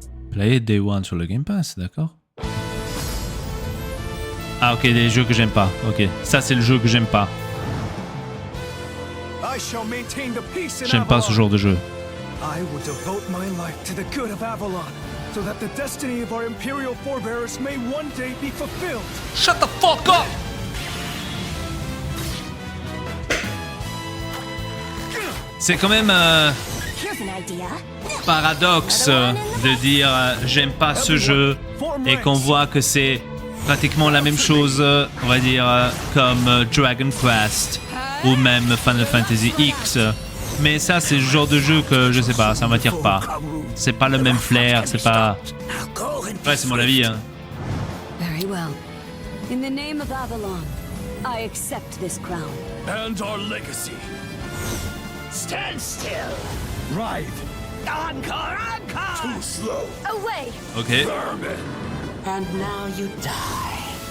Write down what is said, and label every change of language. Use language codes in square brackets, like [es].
[fr] Play Day One sur le Game Pass, d'accord. Ah ok, des jeux que j'aime pas. Ok, ça c'est le jeu que j'aime pas. J'aime pas ce genre de jeu. [en] I will devote my life to the good of Avalon, so that the destiny of our imperial forebears may one day be fulfilled. Shut the fuck up! [fr] C'est quand même paradoxe de dire j'aime pas ce jeu et qu'on voit que c'est pratiquement la même chose, on va dire, comme Dragon Quest ou même Final Fantasy X. Mais ça, c'est le genre de jeu que je sais pas, ça m'attire pas. C'est pas le même flair, c'est pas. Ouais, c'est mon avis, hein. [en] Very well. In the name of Avalon, I accept this crown. And our legacy. Stand still. Right. [fr] Encore, encore. [en] Too slow. Away. Ok. And now you die.